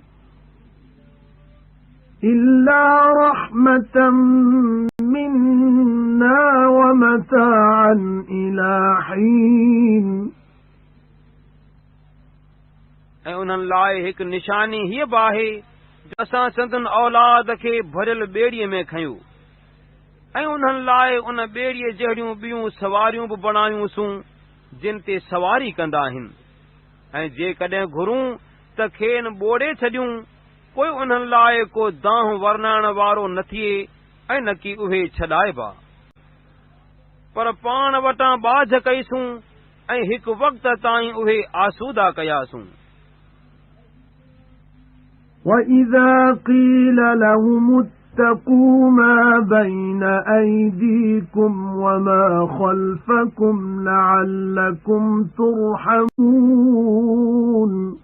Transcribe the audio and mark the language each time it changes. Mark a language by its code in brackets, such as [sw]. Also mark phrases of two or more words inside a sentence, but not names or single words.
[ar] إِلَّا رَحْمَةً مِنَّا وَمَتَاعًا إِلَى حِينٍ [sd] ऐं उन्हनि लाइ हिकु निशानी हीअ बि आहे असां संदन औलाद खे भरियल ॿेड़ीअ में खयूं ऐं उन्हनि लाइ उन ॿेड़ीअ जहिड़ियूं ॿियूं सवारियूं बि बणायूंसूं जिन ते सवारी कंदा आहिनि ऐं जेकॾहिं घुरूं त खेनि ॿोड़े छॾियूं पोइ उन्हनि लाइ को दांहं वर्णाइण वारो न थिए ऐं न कि उहे छॾाइबा पर पाण वटां बाझ कईसूं ऐं हिकु वक़्त ताईं उहे आसूदा कयासूं [ar] وَإِذَا قِيلَ لَهُمُ اتَّقُوا مَا بَيْنَ أَيْدِيكُمْ وَمَا خَلْفَكُمْ لَعَلَّكُمْ تُرْحَمُونَ